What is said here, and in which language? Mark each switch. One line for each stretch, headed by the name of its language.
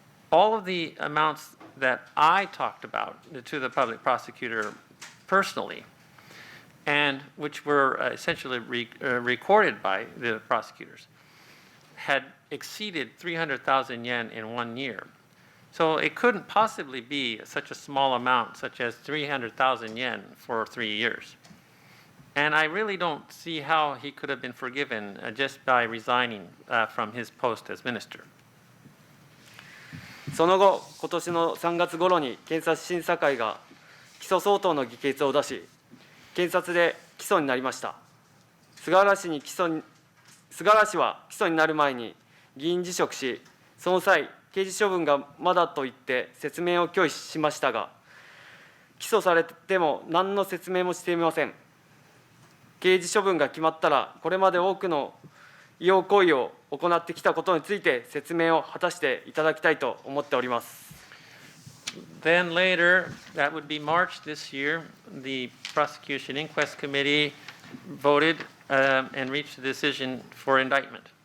English: All of the amounts that I talked about to the public prosecutor personally, and which were essentially recorded by the prosecutors, had exceeded 300,000 yen in 1 year. So it couldn't possibly be such a small amount, such as 300,000 yen for 3 years. And I really don't see how he could have been forgiven just by resigning from his post as minister.
Japanese: その後、今年の3月頃に検察審査会が起訴相当の議決を出し、検察で起訴になりました。菅原氏は起訴になる前に議員辞職し、その際、刑事処分がまだと言って説明を拒否しましたが、起訴されても何の説明もしていません。刑事処分が決まったら、これまで多くの違法行為を行ってきたことについて説明を果たしていただきたいと思っております。
English: Then later, that would be March this year, the prosecution inquest committee voted and reached a decision for indictment.